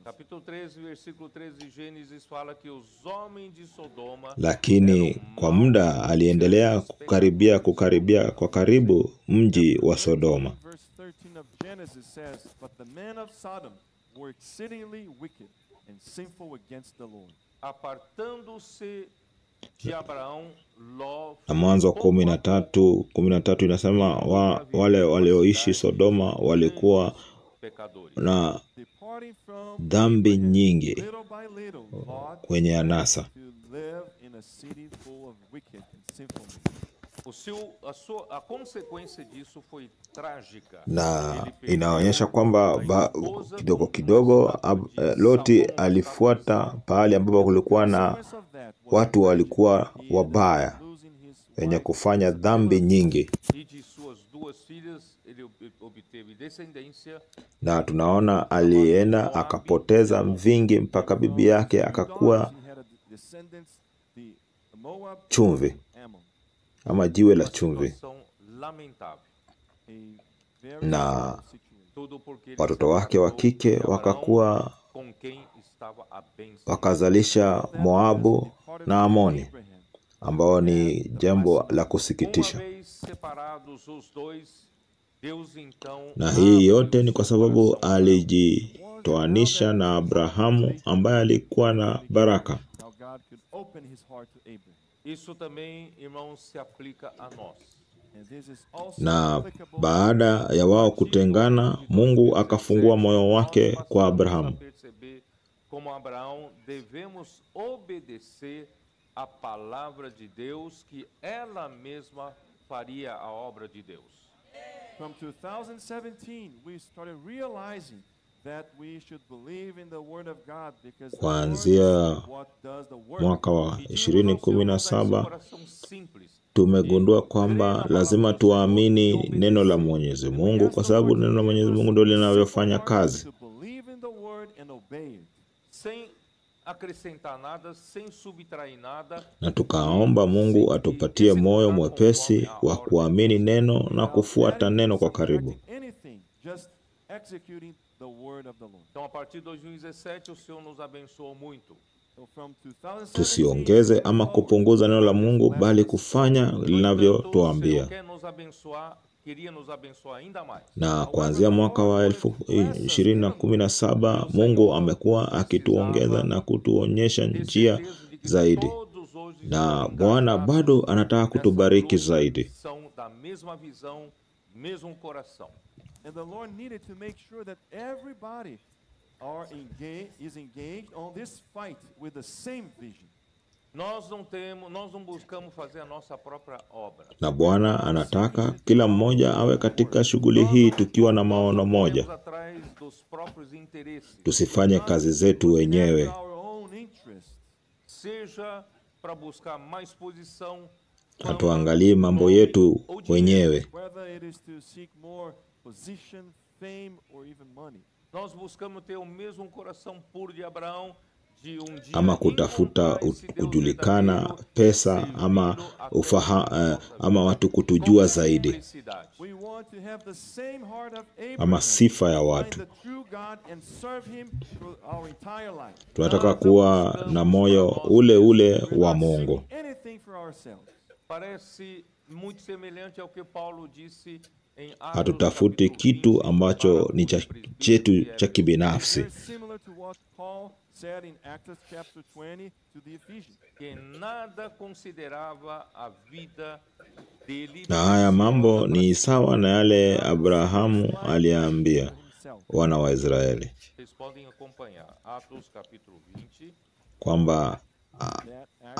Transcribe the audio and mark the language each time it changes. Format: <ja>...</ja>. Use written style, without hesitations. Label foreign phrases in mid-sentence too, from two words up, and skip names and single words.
<pt>Capítulo 13, versículo 13 de Gênesis fala que os homens de Sodoma</pt> <sw>Lakini kwa muda aliendelea kukaribia kwa karibu mji wa Sodoma.</sw> <en>Verse 13 of Genesis says, "But the men of Sodom were exceedingly wicked and sinful against the Lord."</en> <pt>apartando-se de Abraão, Ló</pt> <sw>Na Mwanzo 13:13 inasema wale walioishi Sodoma walikuwa na</sw> <en>departing from</en> <sw>dhambi</sw> <en>Abraham,</en> <sw>nyingi</sw> <en>little by little, Lot</en> <sw>kwenye</sw> <en>went</en> <sw>anasa.</sw> <en>to live in a city full of wicked and sinful men.</en> <pt>A consequência disso foi trágica.</pt> <sw>Na</sw> <pt>Ele perdeu</pt> <sw>inaonyesha kwamba</sw> <pt>a esposa</pt> <sw>kidogo</sw> <pt>com</pt> <sw>kidogo</sw> <pt>uma estátua de</pt> <sw>Loti</sw> <pt>Salomão,</pt> <sw>alifuata</sw> <pt>uma estátua</pt> <sw>pahali ambapo kulikuwa na</sw> <en>Consequence of that was</en> <sw>watu walikuwa</sw> <en>he ended up</en> <sw>wabaya</sw> <en>losing his</en> <sw>wenye</sw> <en>wife,</en> <sw>kufanya</sw> <en>his</en> <sw>dhambi</sw> <en>beloved.</en> <sw>nyingi,</sw> <pt>e de suas duas filhas ele obteve descendência.</pt> <sw>na tunaona alienda akapoteza vingi mpaka bibi yake akakuwa</sw> <en>He had a descendants, the Moab,</en> <sw>chumvi</sw> <en>Ammon.</en> <sw>ama jiwe la</sw> <pt>Uma</pt> <sw>chumvi,</sw> <pt>situação lamentável.</pt> <en>A very</en> <sw>na</sw> <en>sad situation.</en> <pt>Tudo porque ele</pt> <sw>watoto wake wa</sw> <pt>separou</pt> <sw>kike</sw> <pt>de Abraão,</pt> <sw>wakakuwa</sw> <pt>com quem estava a bênção.</pt> <sw>wakazalisha Moabu na Amoni,</sw> <en>Abraham.</en> <sw>ambao ni jambo la</sw> <pt>Uma</pt> <sw>kusikitisha.</sw> <pt>vez separados os dois, Deus então</pt> <sw>Na hii yote ni kwa sababu alijitoanisha na Abrahamu ambaye alikuwa na baraka.</sw> <en>Now God could open his heart to Abraham.</en> <pt>Isso também, irmãos, se aplica a nós.</pt> <en>And this is also</en> <sw>Na</sw> <en>applicable</en> <sw>baada ya wao kutengana, Mungu akafungua moyo wake kwa Abrahamu.</sw> <pt>Perceber como Abraão devemos obedecer a palavra de Deus, que ela mesma faria a obra de Deus.</pt> <en>From 2017, we started realizing that we should believe in the word of God because the Lord</en> <sw>Kuanzia</sw> <en>is what does the work.</en> <sw>mwaka wa</sw> <pt>Pedimos ao Senhor nos dá esse</pt> <sw>2017</sw> <pt>coração simples.</pt> <sw>tumegundua kwamba lazima tuamini neno la Mwenyezi Mungu, kwa sababu neno la Mwenyezi Mungu ndio linavyofanya kazi,</sw> <en>To believe in the word and obey it.</en> <pt>Sem acrescentar nada, sem subtrair nada,</pt> <sw>na tukaomba Mungu atupatie moyo mwepesi wa kuamini neno na kufuata neno kwa karibu.</sw> <en>Anything, just executing the word of the Lord.</en> <pt>Então, a partir de 2017, o Senhor nos abençoou muito.</pt> <en>So from 2017,</en> <sw>Tusiongeze ama kupunguza neno la Mungu, bali kufanya</sw> <pt>No entanto, o</pt> <sw>linavyotuambia.</sw> <pt>Senhor quer nos abençoar, queria nos abençoar ainda mais.</pt> <sw>Na kuanzia mwaka wa 2017 Mungu amekuwa akituongeza na kutuonyesha</sw> <pt>Ter</pt> <sw>njia</sw> <pt>certeza de que</pt> <sw>zaidi,</sw> <pt>todos hoje</pt> <sw>na</sw> <pt>estão</pt> <sw>Bwana</sw> <pt>engajados</pt> <sw>bado anataka</sw> <pt>nessa</pt> <sw>kutubariki</sw> <pt>luta,</pt> <sw>zaidi.</sw> <pt>são da mesma visão, mesmo coração.</pt> <en>and the Lord needed to make sure that everybody is engaged on this fight with the same vision.</en> <pt>Nós não buscamos fazer a nossa própria obra.</pt> <sw>Na Bwana anataka kila mmoja awe katika shughuli hii tukiwa na maono moja.</sw> <pt>Corremos atrás dos próprios interesses,</pt> <sw>Tusifanye kazi zetu wenyewe,</sw> <en>Our own interests.</en> <pt>seja para buscar mais posição,</pt> <sw>hatuangalie mambo yetu wenyewe.</sw> <en>Whether it is to seek more position, fame, or even money.</en> <pt>Nós buscamos ter o mesmo coração puro de Abraão, de dia</pt> <sw>Ama kutafuta</sw> <pt>encontrar esse Deus</pt> <sw>kujulikana,</sw> <pt>verdadeiro,</pt> <sw>pesa</sw> <pt>servindo</pt> <sw>ama</sw> <pt>até</pt> <sw>ama watu kutujua zaidi,</sw> <pt>felicidade.</pt> <en>We want to have the same heart of Abraham.</en> <sw>ama sifa ya</sw> <en>Find</en> <sw>watu.</sw> <en>the true God and serve him through our entire life.</en> <sw>Tunataka kuwa na moyo ule ule</sw> <en>We're</en> <sw>wa</sw> <en>not</en> <sw>Mungu.</sw> <en>seeking anything for ourselves.</en> <pt>Parece muito semelhante ao que Paulo disse em Atos</pt> <sw>Hatutafuti</sw> <pt>capítulo</pt> <sw>kitu</sw> <pt>20,</pt> <sw>ambacho</sw> <pt>para</pt> <sw>ni</sw> <pt>os</pt> <sw>cha</sw> <pt>presbíteros</pt> <sw>chetu</sw> <pt>de</pt> <sw>cha</sw> <pt>Éfeso.</pt> <sw>kibinafsi,</sw> <en>Very similar to what Paul said in Acts chapter 20 to the Ephesians.</en> <pt>Que nada considerava a vida dele</pt> <sw>na haya mambo</sw> <pt>preciosa</pt> <sw>ni</sw> <pt>para</pt> <sw>sawa na yale Abrahamu aliambia</sw> <en>Himself.</en> <sw>wana wa Israeli</sw> <pt>Vocês podem acompanhar Atos capítulo 20,</pt> <sw>kwamba</sw> <en>That Acts</en>